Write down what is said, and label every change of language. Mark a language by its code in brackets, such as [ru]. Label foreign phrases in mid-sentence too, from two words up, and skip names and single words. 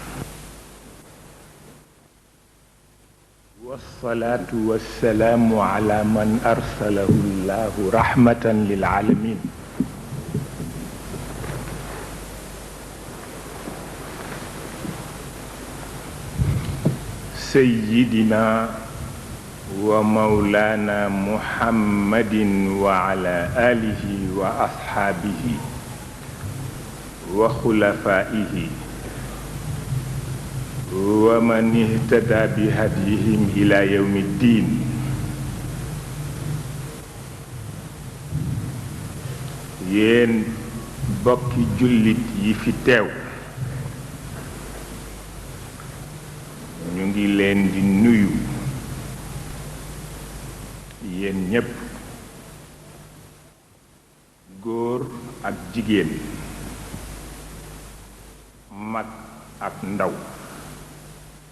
[ar] والصلاة والسلام على من أرسله الله رحمة للعالمين سيدنا ومولانا محمد وعلى آله وأصحابه وخلفائه ومن اهتدى بهديهم إلى يوم الدين [wo] yéen bokki jullit yi fi teew ñu ngi leen di nuyu yéen ñépp góor ak jigéen mag ak ndaw